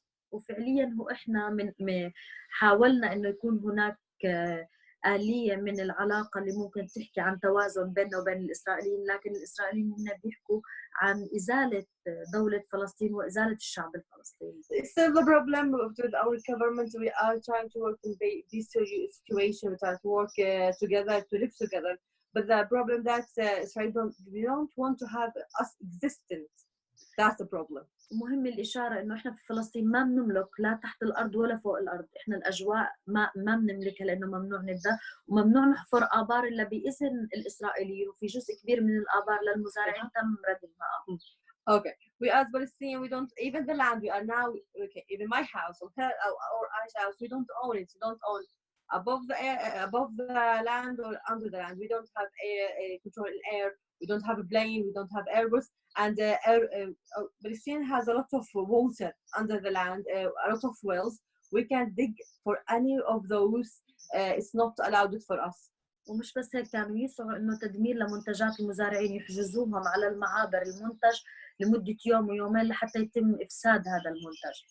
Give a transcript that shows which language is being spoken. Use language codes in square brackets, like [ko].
[ar] وفعليا هو إحنا حاولنا إنه يكون هناك آلية من العلاقة اللي ممكن تحكي عن توازن بيننا وبين الإسرائيليين، لكن الإسرائيليين هنا بيحكوا عن إزالة دولة فلسطين وإزالة الشعب الفلسطيني. [en] It's still the problem with our government. We are trying to work in this situation. We try to work together to live together. But the problem that Israel don't want to have us existent. That's the problem. [ar] مهم الإشارة إنه إحنا في فلسطين ما بنملك لا تحت الأرض ولا فوق الأرض. إحنا الأجواء ما بنملكها لأنه ممنوع نبدأ وممنوع نحفر آبار إلا بإذن الإسرائيليين، وفي جزء كبير من الآبار للمزارعين تم ردمها. [en] Okay, we as Palestinians, we don't, even the land we are now, okay, even my house or Aisha house, we don't own it. We don't own above the land or under the land. We don't have control in air. We don't have a plane. We don't have Airbus. And Palestine has a lot of water under the land, a lot of wells. We can't dig for any of those. It's not allowed for us. [ar] ومش بس هيك، كانوا يسعوا إنه تدمير لمنتجات المزارعين يحجزوهم على المعابر المنتج لمدة يوم ويومين لحتى يتم إفساد هذا المنتج.